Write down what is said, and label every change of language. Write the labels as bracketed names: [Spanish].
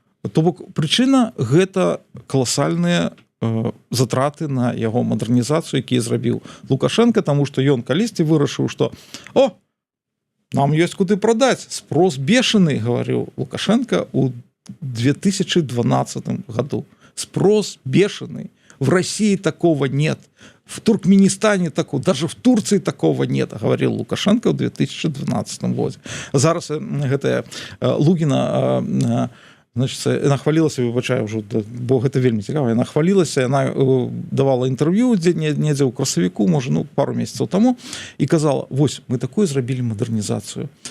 [Belarusian] То бок, прычына гэта каласальныя затраты на яго мадэрнізацыю, якія зрабіў Лукашенко, таму што ён калісьці вырашыў, што нам ёсць куды прадаць, спрос бешеный, говорил Лукашенко у 2012 году. [Russian] Спрос бешеный. В России такого нет. В Туркменистане такого, даже в Турции такого нет, говорил Лукашенко в 2012 году. [Belarusian] Зараз гэтая Лугина, значит, яна хвалілася, выбачаю ўжо, бо гэта вельмі цікава, яна хвалілася, яна давала інтэрв'ю недзе ў красавіку, можа, пару месяцаў таму, і казала, вось, мы такую зрабілі мадэрнізацыю.